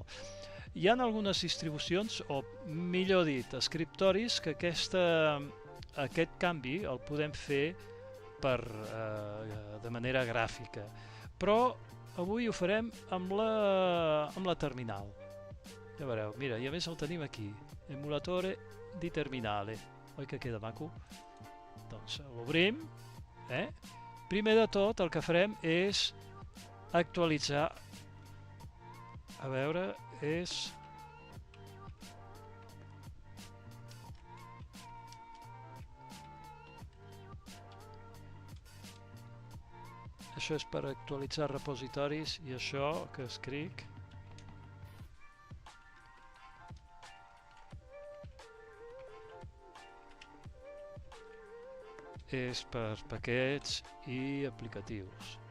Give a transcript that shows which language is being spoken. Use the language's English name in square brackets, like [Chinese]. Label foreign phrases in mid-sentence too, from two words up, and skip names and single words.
[Catalan] Hi ha algunes distribucions, o millor dit, escriptoris, que aquest canvi el podem fer de manera gràfica, però avui ho farem amb la terminal. Ja veureu, mira, i a més el tenim aquí, [Italian] emulatore di terminale, [Catalan] oi que queda maco? Doncs l'obrim. Primer de tot el que farem és actualitzar, a veure, això és per actualitzar repositoris, i això que escric és per paquets i aplicatius.